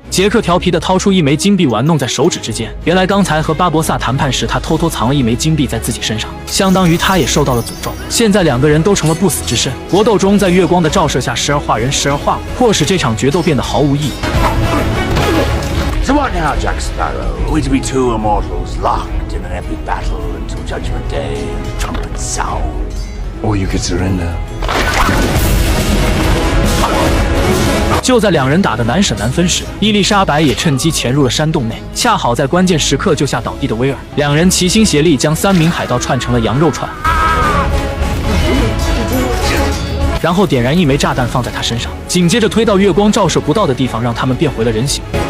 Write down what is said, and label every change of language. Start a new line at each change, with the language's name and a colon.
Chinese: 杰克调皮地掏出一枚金币玩弄在手指之间，原来刚才和巴博萨谈判时，他偷偷藏了一枚金币在自己身上，相当于他也受到了诅咒。现在两个人都成了不死之身，搏斗中在月光的照射下，时而化人，时而化物，迫使这场决斗变得毫无意义。
English: So what now, Jack Sparrow? Are we to be two immortals locked in an epic battle until Judgment Day and the trumpets sound? Or you could surrender.
Chinese: 就在两人打得难舍难分时，伊丽莎白也趁机潜入了山洞内，恰好在关键时刻救下倒地的威尔。两人齐心协力，将3名海盗串成了羊肉串，然后点燃一枚炸弹放在他身上，紧接着推到月光照射不到的地方，让他们变回了人形。